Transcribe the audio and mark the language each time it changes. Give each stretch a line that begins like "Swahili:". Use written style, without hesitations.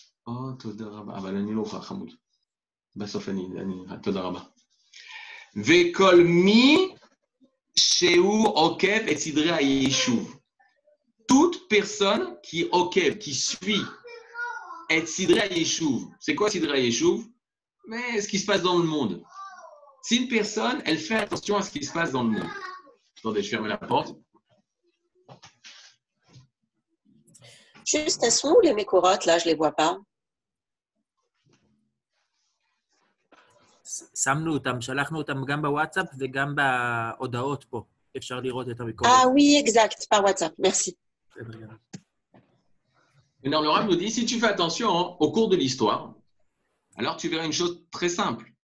Hebrew: Oh, תודה רבה, אבל אני לא אוכל חמוד. בסוף תודה רבה. וכל מי שהוא עוקב את סדרי היישוב.
French: Toute personne qui עוקב, qui suit et סדרי היישוב. C'est quoi סדרי היישוב? Mais ce qui se passe dans le monde. Si une personne, elle fait attention à ce qui se passe dans le monde. Attendez, je ferme la porte. Juste, elles sont où les mécorotes, là? Je ne les vois pas.
Hebrew: שמנו אותם, שלחנו אותם גם בוואטסאפ וגם בהודעות פה. אפשר לראות את המקורות.
French: Ah oui, exact, par WhatsApp. Merci. Maintenant, le Rav nous dit, si tu fais attention au cours de l'histoire, alors tu verras une chose très simple.